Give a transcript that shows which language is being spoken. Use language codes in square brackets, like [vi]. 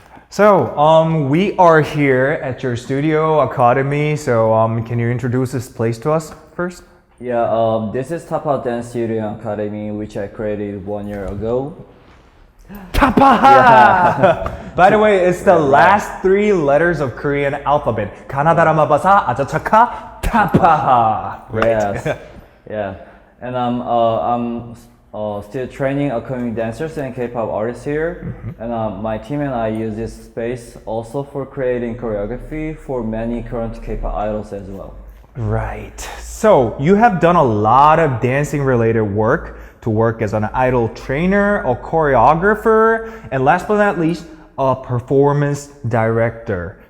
[en] So, we are here at your studio academy. So, can you introduce this place to us first? Yeah, this is TAPAHA Dance Studio Academy, which I created 1 year ago. TAPAHA! By the way, it's the last 3 letters of Korean alphabet. [ko] 가나다라마바사 아자차카 TAPAHA. [en] Right? Yes. Yeah. And I'm still training upcoming dancers and K-pop artists here. And my team and I use this space also for creating choreography for many current K-pop idols as well. Right. So, you have done a lot of dancing related work to work as an idol trainer, a choreographer, and last but not least, a performance director.